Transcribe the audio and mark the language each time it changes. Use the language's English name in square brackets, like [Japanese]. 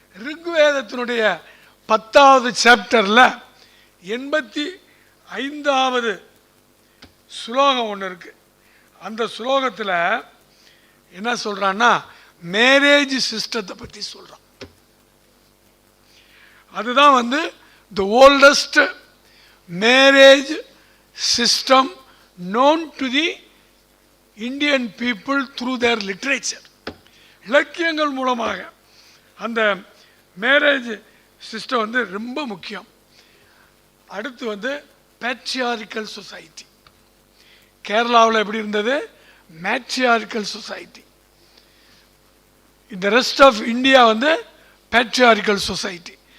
[Tamil] ரிக்வேதத்தினுடைய 10வது சாப்டரில் 85வது ஸ்லோகம் ஒன்று இருக்கு. அந்த ஸ்லோகத்தில் என்ன சொல்றான்னா மேரேஜ் சிஸ்டத்தை பற்றி சொல்றான். அதுதான் வந்து [English] the oldest marriage system known to the Indian people through their literature. [Tamil] இலக்கியங்கள் மூலமாக அந்த மேரேஜ் சிஸ்டம் வந்து ரொம்ப முக்கியம். அடுத்து வந்து பேட்ரியார்கல் சொசைட்டி. கேரளாவில் எப்படி இருந்தது? Matriarchal society. இந்த ரெஸ்ட் ஆஃப் இந்தியா வந்து பேட்ரியார்கல் சொசைட்டி.